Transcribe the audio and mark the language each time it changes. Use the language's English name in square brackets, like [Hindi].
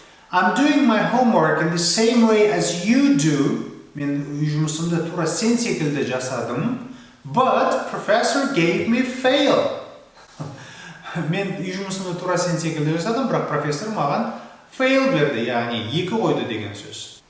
[English] I'm doing my homework in the same way as you do. [Kazakh] Мен үй жұмысымды тура сен секілді жасадым. [English] But professor gave me fail. [Kazakh] Мен үй жұмысымды тура сен секілді жасадым, бірақ профессор маған fail берді, яғни екі қойды деген сөз.